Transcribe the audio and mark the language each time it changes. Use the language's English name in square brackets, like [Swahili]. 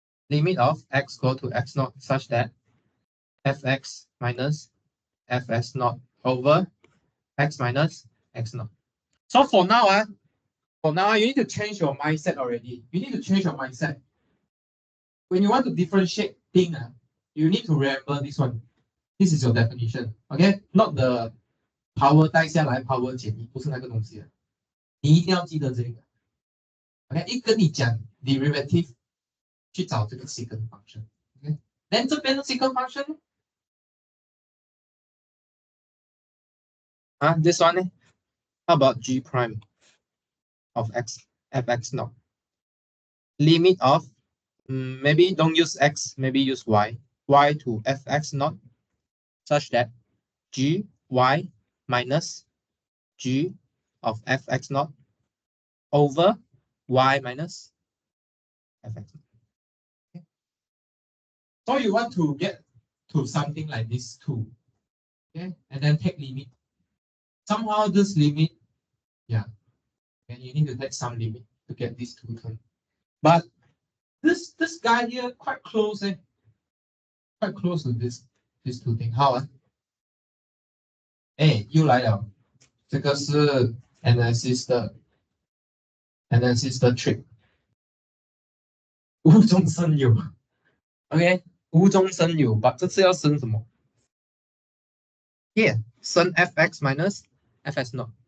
[English] Limit of x go to x naught such that fx minus fs naught over x minus x naught. So for now, you need to change your mindset already. You need to change your mindset. When you want to differentiate thing, you need to remember this one. This is your definition, okay? Not the power [Chinese] 带下来 power 减一，不是那个东西的。你一定要记得这个。 [English] OK， [Chinese] 一跟你讲 [English] derivative， [Chinese] 去找这个 [English] secant function。OK， then [Chinese] 这边的 [English] secant function 啊 ，this one 呢 ？How about g prime of x fx naught? Limit of maybe don't use x, maybe use y to fx naught such that g y minus g of fx naught over y minus fx. Okay. So you want to get to something like this too. Okay, and then take limit. Somehow this limit, yeah, and you need to take some limit to get these two terms. But this guy here quite close, quite close to these two things. How? [Chinese] 哎，又来了，这个是 analysis 的 trick。无中生有 ，OK， 无中生有，把这次要生什么 ？Here， 生 [English] fx minus fs naught。